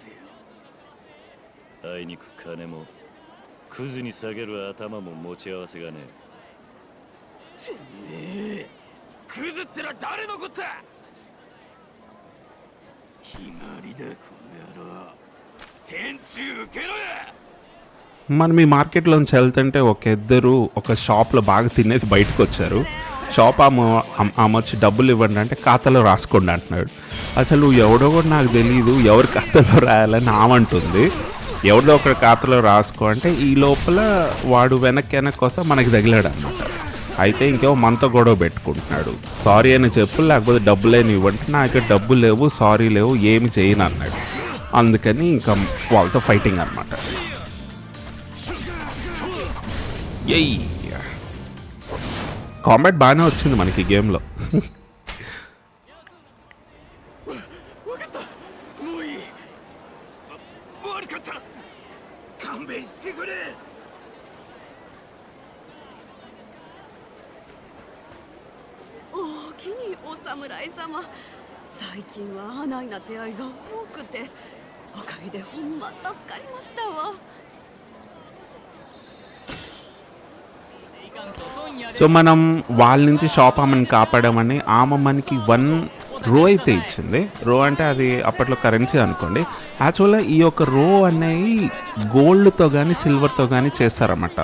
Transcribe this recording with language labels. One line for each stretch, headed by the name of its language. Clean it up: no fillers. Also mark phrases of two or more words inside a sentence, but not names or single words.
Japanese: あいにく金もクズに下げる頭も持ち合わせがねてめえ、クズってのは誰のこった。決まりだこの野郎。天中受けろや。
Telugu: మనం ఈ మార్కెట్లోంచి వెళ్తుంటే ఒక ఇద్దరు ఒక షాప్లో బాగా తినేసి బయటకు వచ్చారు. షాప్ ఆమె వచ్చి డబ్బులు ఇవ్వండి అంటే ఖాతాలో రాసుకోండి అంటున్నాడు. అసలు ఎవడో కూడా నాకు తెలియదు, ఎవరి ఖాతాలో రాయాలని ఆమంటుంది. ఎవరిదో ఒకరి ఖాతాలో రాసుకో అంటే ఈ లోపల వాడు వెనక్కి కోసం మనకి తగిలాడు అనమాట. అయితే ఇంకేమో మనతో గొడవ పెట్టుకుంటున్నాడు. సారీ అని చెప్పు, లేకపోతే డబ్బులేని ఇవ్వంటే నా ఇక్కడ డబ్బులు లేవు, సారీ లేవు, ఏమి చేయను అన్నాడు. అందుకని ఇంకా వాళ్ళతో ఫైటింగ్ అనమాట. ఎయ్ కాంబాట్ బాగానే వచ్చింది మనకి గేమ్లో.
Japanese: おおきにお侍様、最近は花いな出会いが多くておかげでほんま助かりましたわ。
Telugu: సో మనం వాళ్ళ నుంచి షాప్ ఆమెను కాపాడమని ఆమె మనకి 1 రో అయితే ఇచ్చింది. రో అంటే అది అప్పట్లో కరెన్సీ అనుకోండి. యాక్చువల్గా ఈ యొక్క రో అనేవి గోల్డ్తో కానీ సిల్వర్తో కానీ చేస్తారన్నమాట.